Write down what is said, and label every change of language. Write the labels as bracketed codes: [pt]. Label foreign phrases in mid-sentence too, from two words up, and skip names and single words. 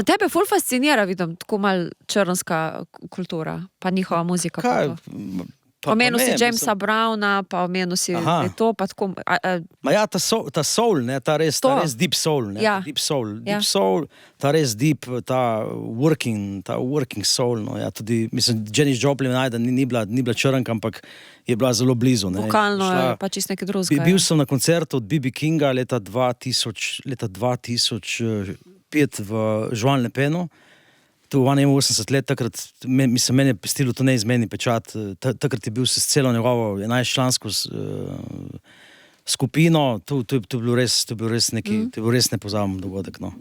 [sl] Sa tebe ful fascinira, vidim, tako mal črnska kultura, pa njihova muzika. Kaj? Omenil si Jamesa Browna, pa omenil si to, pa tako... Ma ja, ta soul, ne, ta res [en] deep soul, [sl] ne, Ja. [en] deep soul, [sl] ta res deep, ta [en] working soul, [sl] no, ja, tudi, mislim, Janis Joplin ni bila črnka, ampak je bila zelo blizu, ne. Vokalno je pa čisto nekaj drugega. Bil sem na koncertu od B.B. Kinga leta 2005 v Joan Le Penu. Tu 81 let, takrat, mislim, meni je pustilo to neizmeni pečat, takrat je bil s celo njegovo 11-člansko skupino, to je bil res nepozaben dogodek, no.